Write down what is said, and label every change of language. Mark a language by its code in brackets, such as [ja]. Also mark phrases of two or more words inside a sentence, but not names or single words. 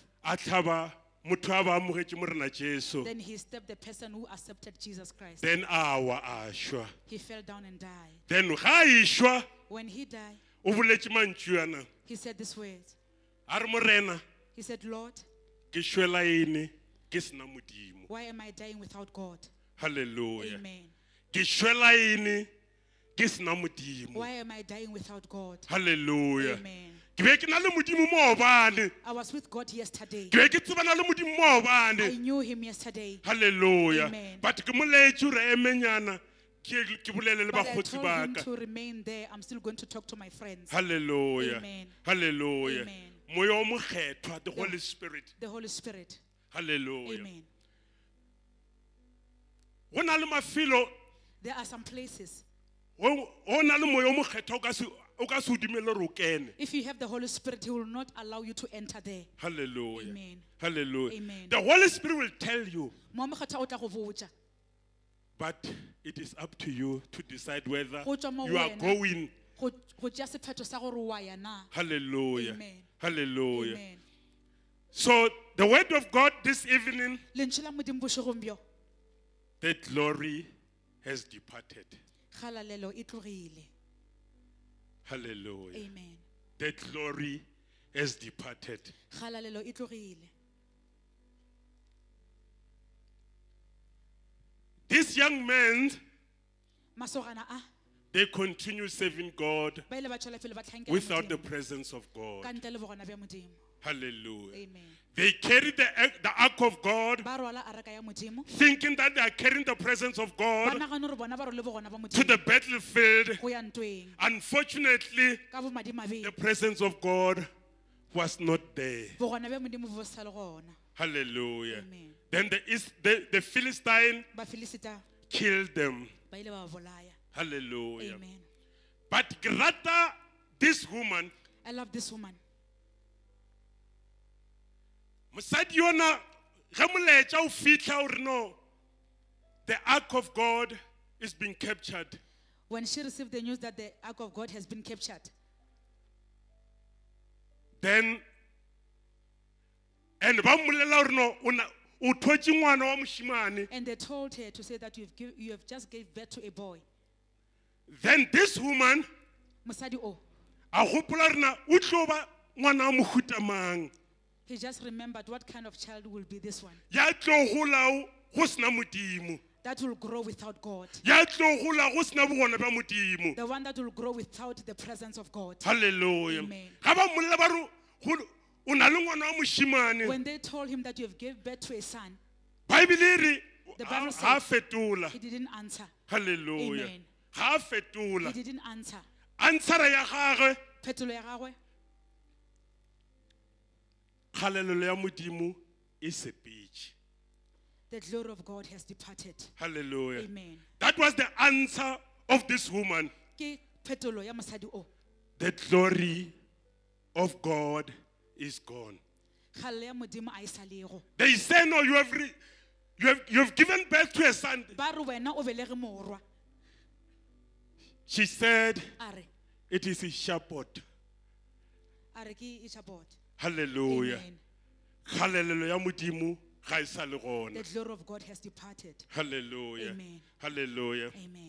[nso] a tlhaba motho a ba amogetše morena Jesu. [en] Then he stabbed the person who accepted Jesus Christ. [nso] Then a wa a šwa. [en] He fell down and died. [nso] Then ga a išwa, [en] When he died, [nso] o boletše mantšu yana. [en] he said these words. [nso] A re morena, [en] He said, Lord, [nso] ke šwela ene, ke sena modimo. [en] why am I dying without God? Hallelujah. Amen. [nso] Ke šwela ene, ke sena modimo. [en] Why am I dying without God? Hallelujah. Amen. [nso] Ke be ke na le modimo maobane. [en] I was with God yesterday. [nso] Ke be ke tsebana le modimo [en] I [nso] maobane. [en] knew him yesterday. Hallelujah. Amen. [nso] But ke moletše gore emenyana ke bolele le [en] But I [nso] bakgotsi [en] told [nso] ba [en] him [nso] ka. [en] to remain there. I'm still going to talk to my friends. Hallelujah. Amen. Hallelujah. Amen. [nso] Moya o mokgethwa, [en] the Holy Spirit. The Holy Spirit. Hallelujah. Amen. [nso] Go na le mafelo, [en] There are some places. [nso] go na le moya o mokgethwa o ka se o dumele gore o kene. [en] If you have the Holy Spirit, He will not allow you to enter there. Hallelujah. Amen. Hallelujah. Amen. The Holy Spirit will tell you, [nso] Mo mokgethwa o tla go botša. [en] but it is up to you to decide whether [nso] Go tšwa mo [en] you are [nso] wena. [en] going. [nso] Go tšea sephetho sa gore wa ya na. Hallelujah. Amen. Hallelujah. Amen. [en] So the word of God this evening, [nso] Lentšu la Modimo bošegong bjo, [en] that glory has departed. [nso] kgalalelo e tlogile. Hallelujah. Amen. [en] That glory has departed. [nso] Kgalalelo e tlogile. [en] This young man, [nso] Masogana a [en] they continue serving God [nso] ba ile ba tswela pele ba tlhankela [en] without the [nso] Modimo, [en] presence of God. [nso] ka ntle le bogona bja Modimo. Hallelujah. Amen. [en] They carry the ark of God, [nso] Ba rwala araka ya Modimo, [en] thinking that they are carrying the presence of [nso] ba [en] God [nso] nagana gore bona ba rwele bogona ba [en] to [nso] Modimo [en] the battlefield. [nso] go ya ntweng. [en] Unfortunately, [nso] Ka bomadimabe [en] the presence of God was not there. [nso] bogona bja Modimo bo sa le gona. Hallelujah. Amen. [en] Then the Philistine [nso] Ba Filisita [en] killed them. [nso] ba ile ba ba bolaya. Hallelujah. Amen. [en] But rather, this woman, I love this woman. [nso] mosadi yona ge molaetša o fitlha o re no, [en] the ark of God is being captured. When she received the news that the ark of God has been captured, [nso] Then, and ba mmolelela gore no, o thotše ngwana wa mošimane. [en] and they told her to say that you have just gave birth to a boy. Then this woman, [nso] Mosadi o, a gopola rena o tlo ba ngwana wa mohuta mang. [en] he just remembered what kind of child will be this one. [nso] Ya tlo golao go sena modimo. [en] That will grow without God. [nso] Ya tlo gola go sena bogona bja modimo. [en] The one that will grow without the presence of God. Hallelujah. Amen. [nso] Ga ba mmolelela ba re o na le ngwana wa mošimane. [en] When they told him that you have gave birth to a son, [nso] Bible e re [en] The Bible [nso] ga a [en] says- [nso] fetola. [en] he didn't answer. Hallelujah. Amen. [nso] Ga a [en] He [nso] fetola. [en] didn't answer. [nso] Answera ya gagwe, Phetolo ya gagwe, kgalelelo ya modimo e sepetše. [en] the glory of God has departed. Hallelujah. Amen. That was the answer of this woman. [nso] Ke phetolo ya mosadi o. [en] The glory of God is gone. [nso] Kgale ya Modimo a e sa lego. [en] They say, no, you have given birth to a son. [nso] Ba re wena o belege morwa. [en] She said, [nso] A re, [en] it is a shepherd. [nso] a re ke Ichabod. Hallelujah. Amen. Hallelujah. Ya modimo ga e sa le gona. [en] The glory of God has departed. Hallelujah. Amen. Hallelujah. Amen.